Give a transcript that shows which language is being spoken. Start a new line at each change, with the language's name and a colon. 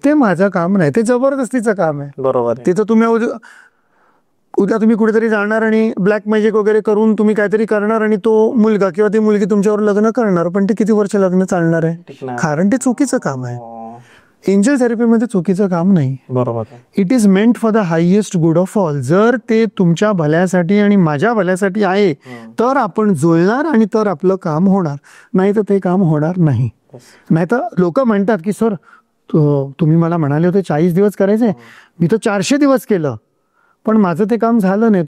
Marathi: ते माझं काम नाही, ते जबरदस्तीचं काम आहे. बरोबर. तिथं तुम्ही उद्या तुम्ही कुठेतरी जाणार आणि ब्लॅक मॅजिक वगैरे करून तुम्ही काहीतरी करणार आणि तो मुलगा किंवा ती मुलगी तुमच्यावर लग्न करणार, पण ते किती वर्ष लग्न चालणार आहे? कारण ते चुकीचं काम आहे. एंजल थेरपीमध्ये चुकीचं काम नाही. बरोबर.
English: It is meant for the highest good of all.
Marathi: जर ते तुमच्या भल्यासाठी आणि माझ्या भल्यासाठी आहे तर आपण जुळणार आणि तर आपलं काम होणार, नाही तर ते काम होणार नाही. नाही तर लोक म्हणतात की सर तुम्ही मला म्हणाले होते 40 दिवस करायचे, मी तर 400 दिवस केलं, पण माझं ते काम झालं नाही.